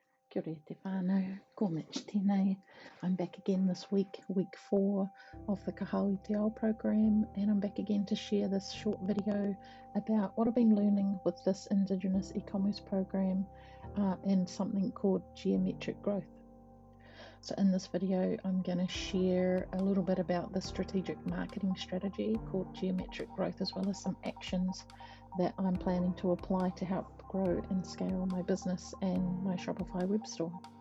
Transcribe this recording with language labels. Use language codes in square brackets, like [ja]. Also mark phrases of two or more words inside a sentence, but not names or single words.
[mi] Kia ora te whānau, ko Mitch tēnei. [en] I'm back again this week, week 4 of the Kahau Te Ao program, and I'm back again to share this short video about what I've been learning with this Indigenous e-commerce program and something called geometric growth. So in this video, I'm going to share a little bit about the strategic marketing strategy called geometric growth, as well as some actions that I'm planning to apply to help grow and scale my business and my Shopify web store.